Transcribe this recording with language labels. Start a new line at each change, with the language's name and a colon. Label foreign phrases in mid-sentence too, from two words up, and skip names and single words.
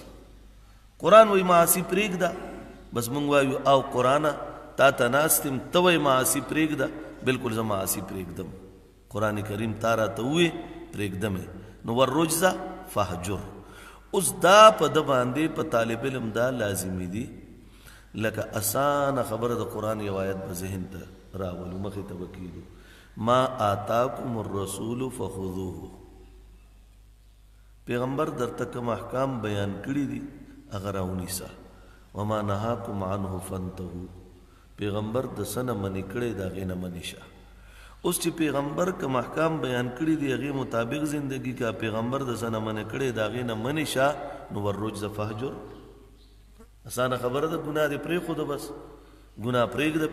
Pashto: قرآن وایي معاصي پرېږده، بس مونږ وایو او قرآنه تا ته ناست یم ته وایي معاصي پرېږده، بلکل زه معاصي پرېږدم. قرآن کریم تا راته ووې پرېږدمې نو
Arabic: والرجز فهجر.
Pashto: اوس دا په ده باندې په طالب علم دا لازمي دي لکه اسانه خبره د قرآن یو آیت به ذهن ته راولو مخې ته به کېږو
Arabic: ما آتاکم الرسول فخذوه.
Pashto: پیغمبر درته کوم احکام بیان کړي دي هغه راونیسه.
Arabic: وما نهاکم عنه فانتهوا.
Pashto: پیغمبر د څه نه منې کړی د هغې نه منې شه. اوس چې پیغمبر کوم احکام بیان کړي دي هغې مطابق زندگی کا پیغمبر د څه نه منې کړی د هغې نه منې شه نو
Arabic: والرجز فهجر.
Pashto: اسانه خبره ده ګناه دې پرېښوده بس ګناه پرېږده.